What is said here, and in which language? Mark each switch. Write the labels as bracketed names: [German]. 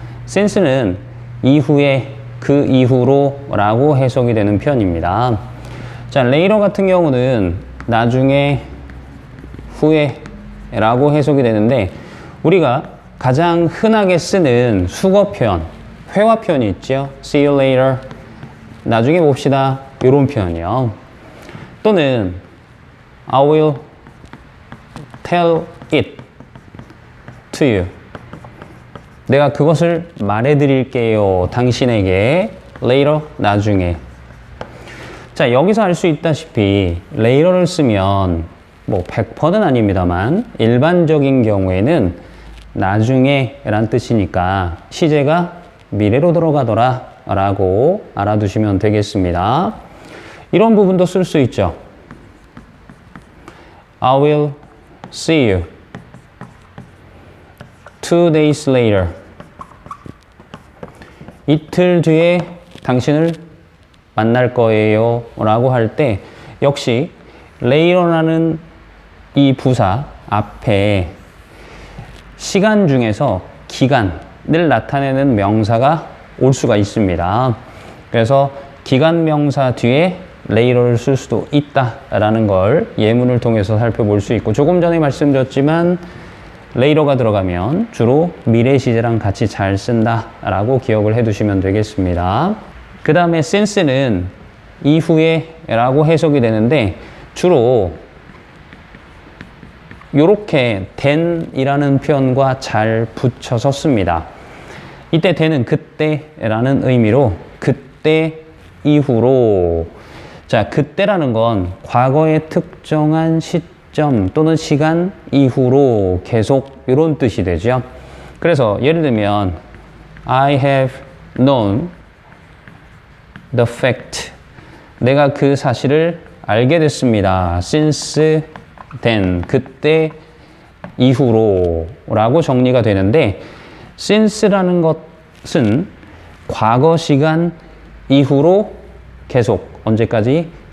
[Korean] since는 이후에, 그 이후로 라고 해석이 되는 표현입니다. 자, later 같은 경우는 나중에, 후에 라고 해석이 되는데 우리가 가장 흔하게 쓰는 수거 표현, 회화 표현이 있죠. [English] See you later. [Korean] 나중에 봅시다. 이런 표현이요. [English] 또는 I will tell it to you. [Korean] 내가 그것을 말해드릴게요. 당신에게. later, 나중에. 자, 여기서 알 수 있다시피 later를 쓰면 뭐 100%는 아닙니다만 일반적인 경우에는 나중에 란 뜻이니까 시제가 미래로 들어가더라 라고 알아두시면 되겠습니다. 이런 부분도 쓸 수 있죠. [English] I will see you 2 days later. [Korean] 이틀 뒤에 당신을 만날 거예요 라고 할 때 역시 later라는 이 부사 앞에 시간 중에서 기간을 나타내는 명사가 올 수가 있습니다. 그래서 기간 명사 뒤에 later를 쓸 수도 있다라는 걸 예문을 통해서 살펴볼 수 있고 조금 전에 말씀드렸지만 later가 들어가면 주로 미래 시제랑 같이 잘 쓴다라고 기억을 해두시면 되겠습니다. 그 다음에 since는 이후에 라고 해석이 되는데 주로 요렇게 then이라는 표현과 잘 붙여서 씁니다. 이때 then은 그때라는 의미로 그때 이후로. 자, 그때라는 건 과거의 특정한 시점 또는 시간 이후로 계속 이런 뜻이 되죠. 그래서 예를 들면 [English] I have known the fact. [Korean] 내가 그 사실을 알게 됐습니다. [English] since then, [Korean] 그때 이후로 라고 정리가 되는데 since라는 것은 과거 시간 이후로 계속 언제까지?